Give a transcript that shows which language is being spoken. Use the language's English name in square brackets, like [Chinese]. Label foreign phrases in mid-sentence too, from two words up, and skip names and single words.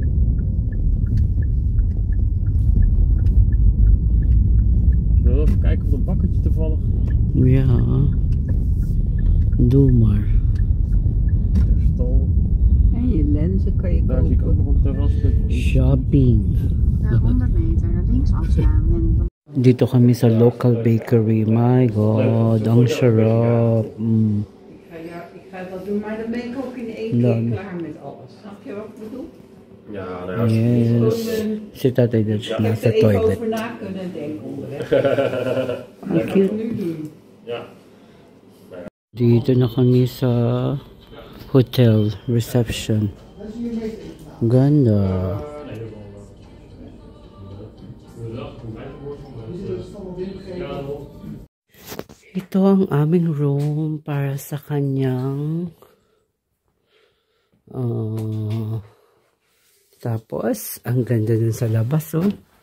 [Dutch] Zullen we even kijken of dat bakkertje toevallig... Ja, doe maar. Stal. En je lenzen kan je Daar kopen. zie ik ook nog een terrasstuk. Shopping. Na 100 meter links afslaan en [Filipino] Dito kami sa local bakery. [English] My God, [Filipino] ang sarap. [Dutch] Ik ga dat doen, maar dan ben ik ook in één keer klaar met alles. Snap je wat ik bedoel? Ja, nou ja. [Filipino] Yes. Si Tatay Dutch na sa [Dutch] Even toilet. over na kunnen denken onderweg. [Filipino] Ang cute. [Dutch] Nu doen. Ja. [Filipino] Dito na kami sa hotel reception. Ganda. Ito ang aming room para sa kanyang tapos ang ganda dun sa labas, oh.